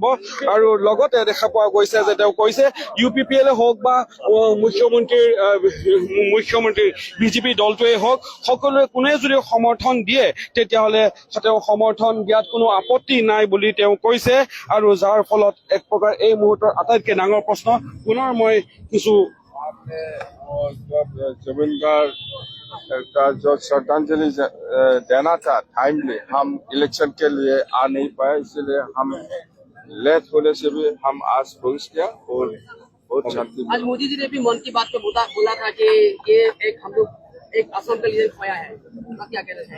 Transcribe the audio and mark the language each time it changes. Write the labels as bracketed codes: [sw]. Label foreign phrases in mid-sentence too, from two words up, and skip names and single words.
[as] আৰু লগতে দেখা পোৱা গৈছে যে তেওঁ কৈছে UPPL হওক বা মুখ্যমন্ত্ৰীৰ BJP দলটোৱে হওক, সকলোৱে কোনে যদি সমৰ্থন দিয়ে তেতিয়াহ'লে তেওঁ সমৰ্থন দিয়াত কোনো আপত্তি নাই বুলি তেওঁ কৈছে। আৰু যাৰ ফলত এক প্ৰকাৰ এই মুহূৰ্তৰ আটাইতকৈ ডাঙৰ প্ৰশ্ন, পুনৰ মই কিছু [hi] जुबिन गार्ग का जो श्रद्धांजलि देना था टाइमली, हम इलेक्शन के लिए आ नहीं पाए, इसलिए हम लेट होने से भी हम आज पहुंच गया और बहुत शांति। आज मोदी जी ने भी मन की बात में बोला था कि ये हम लोग एक असम के लिए खोया है, क्या कहना चाहिए?